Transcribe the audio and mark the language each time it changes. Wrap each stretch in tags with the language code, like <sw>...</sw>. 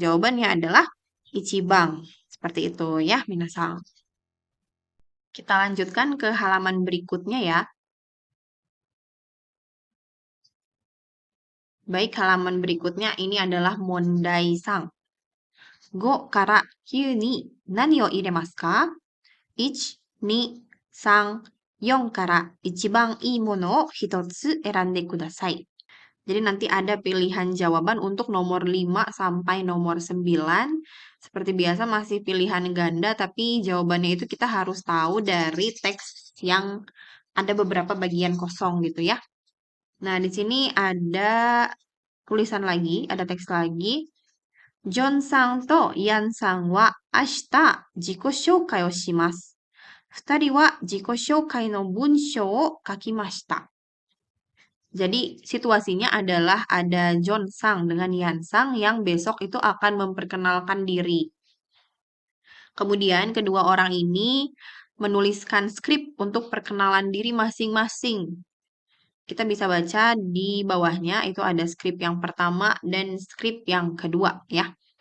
<id>Jawabannya adalah Ichibang. Seperti itu ya, minasang. Kita lanjutkan ke halaman berikutnya ya. Baik, halaman berikutnya ini adalah Mondai-sang.</id> <ja>Go kara kyu ni nani o iremasu ka? 1, 2, 3, 4から一番いいものを一つ選んでください.</ja> <id>Jadi nanti ada pilihan jawaban untuk nomor 5 sampai nomor 9. Seperti biasa masih pilihan ganda, tapi jawabannya itu kita harus tahu dari teks yang ada beberapa bagian kosong gitu ya. Nah, di sini ada tulisan lagi, ada teks lagi.</id> <ja>Jon-san to Yan-san wa ashita jiko shoukai o shimasu. 2人は自己紹介の文章を書きました.</ja> <id>Jadi situasinya adalah ada John Sang dengan Yan Sang yang besok itu akan memperkenalkan diri. Kemudian kedua orang ini menuliskan skrip untuk perkenalan diri masing-masing. Kita bisa baca di bawahnya itu ada skrip yang pertama dan skrip yang kedua ya.</id>